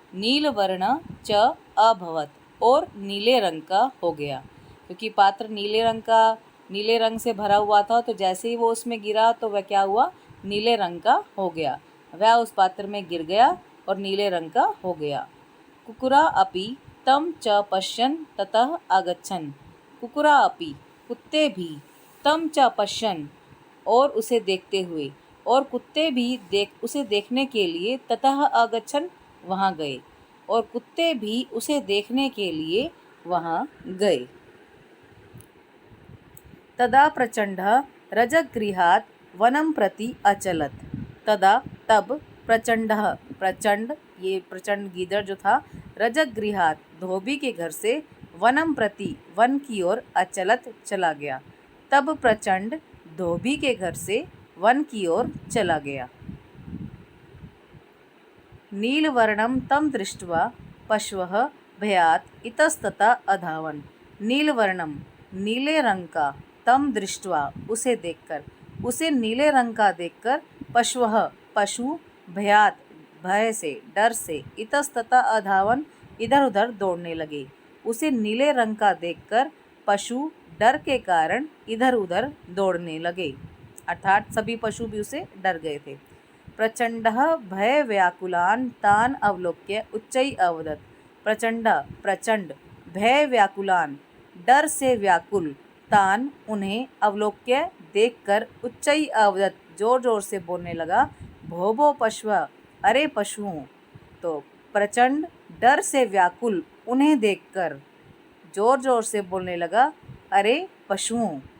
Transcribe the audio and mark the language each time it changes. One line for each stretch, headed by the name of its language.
Sanskrit: नीलवर्ण च अभवत्
Hindi: और नीले रंग का हो गया। क्योंकि पात्र नीले रंग से भरा हुआ था तो जैसे ही वो उसमें गिरा तो वह क्या हुआ, नीले रंग का हो गया। वह उस पात्र में गिर गया और नीले रंग का हो गया।
Sanskrit: कुकुरा अपि तं च पश्यन् ततः आगच्छन्। कुकुरा अपि
Hindi: कुत्ते भी,
Sanskrit: तं च पश्यन्
Hindi: और उसे देखते हुए, और कुत्ते भी उसे देखने के लिए,
Sanskrit: ततः आगच्छन्
Hindi: वहाँ गए, और कुत्ते भी उसे देखने के लिए वहाँ गए।
Sanskrit: तदा प्रचंडः रजगृहात् वनं प्रति अचलत्।
Hindi: तदा तब,
Sanskrit: प्रचंडः
Hindi: प्रचंड, ये प्रचंड गीदड़ जो था,
Sanskrit: रजगृहात्
Hindi: धोबी के घर से,
Sanskrit: वनम प्रति
Hindi: वन की ओर,
Sanskrit: अचलत
Hindi: चला गया। तब प्रचंड धोबी के घर से वन की ओर चला गया।
Sanskrit: नीलवर्णम तम दृष्ट्वा पशवः भयात् इतस्ततः अधावन्। नीलवर्णम
Hindi: नीले रंग का,
Sanskrit: तम दृष्ट्वा
Hindi: उसे देखकर, उसे नीले रंग का देखकर,
Sanskrit: पशवः
Hindi: पशु,
Sanskrit: भयात
Hindi: भय से, डर से,
Sanskrit: इतस्ततः अधावन
Hindi: इधर उधर दौड़ने लगे। उसे नीले रंग का देखकर पशु डर के कारण इधर उधर दौड़ने लगे, अर्थात सभी पशु भी उसे डर गए थे।
Sanskrit: प्रचंडः भय व्याकुलान् तान् अवलोक्य उच्चैः अवदत्।
Hindi: प्रचंड प्रचंड,
Sanskrit: भय व्याकुलान्
Hindi: डर से व्याकुल, तान उन्हें,
Sanskrit: अवलोक्य
Hindi: देखकर,
Sanskrit: उच्चैः अवदत्
Hindi: जोर जोर से बोलने लगा,
Sanskrit: भो भो पशव
Hindi: अरे पशुओं। तो प्रचंड डर से व्याकुल उन्हें देखकर जोर जोर से बोलने लगा, अरे पशुओं।